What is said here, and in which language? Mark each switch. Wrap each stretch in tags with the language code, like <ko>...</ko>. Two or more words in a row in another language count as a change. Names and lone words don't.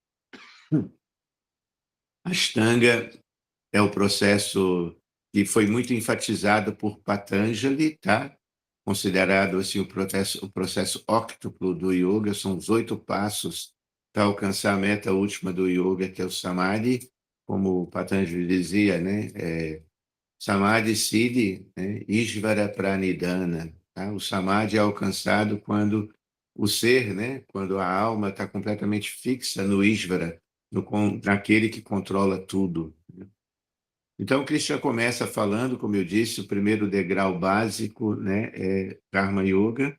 <pt>Ashtanga é o processo que foi muito enfatizado por Patanjali, tá? Considerado assim o processo óctuplo do yoga, são os 8 passos para alcançar a meta última do yoga, que é o Samadhi, como o Patanjali dizia, né?</pt> <sa>Samadhi Siddhi, né? Ishvara Pranidhana.</sa> <pt>Tá? O Samadhi é alcançado quando o ser, né? Quando a alma está completamente fixa no Ishvara, naquele que controla tudo. Então, Krishna começa falando, como eu disse, o primeiro degrau básico, né, é Karma Yoga.</pt>